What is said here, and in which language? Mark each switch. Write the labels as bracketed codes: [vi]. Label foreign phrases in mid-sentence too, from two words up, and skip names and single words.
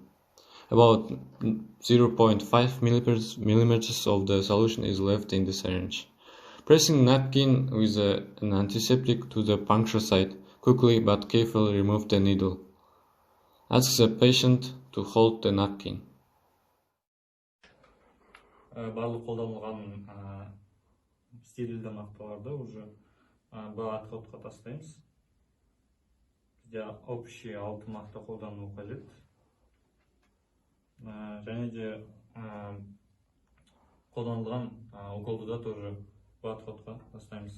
[en] About 0.5 millimeters of the solution is left in the syringe. Pressing napkin with an antiseptic to the puncture site, quickly but carefully remove the needle. Ask the patient to hold the napkin. [kk] Барлық қолданылған стерильді мақталарды уже бұл отходқа тастаймыз. Бізде общий 6 мақта қолдану қажет. Және де қолданылған уколды да тоже бұл отходқа тастаймыз.